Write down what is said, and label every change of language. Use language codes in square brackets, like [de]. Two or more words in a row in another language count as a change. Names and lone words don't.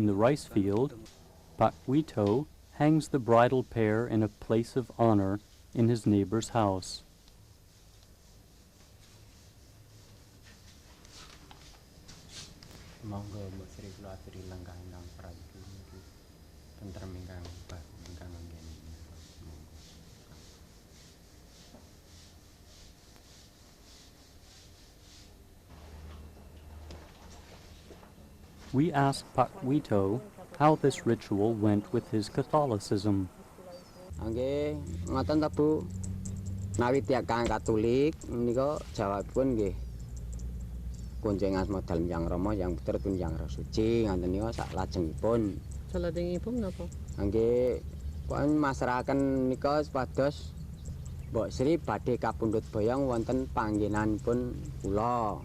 [en] the rice field, Pak Wito hangs the bridal pair in a place of honor in his neighbor's house. [jv] Monggo Mbok Sri kula aturi langkah ingkang prabu niki tentrem ingkang ingkang nggeni. [en] We ask Pak Wito how this ritual went with his Catholicism. [jv] Nggih, ngoten ta Bu. Nawi tiyang Katolik menika jawabipun nggih. Kunjeng asma dalem Yang Rama Yang Putra tun Yang Roh Suci ngoten nika sak lajengipun. Salajengipun napa? Nggih, pun masrahaken nika supados Mbok Sri badhe kapundhut boyong wonten panggenanipun kula.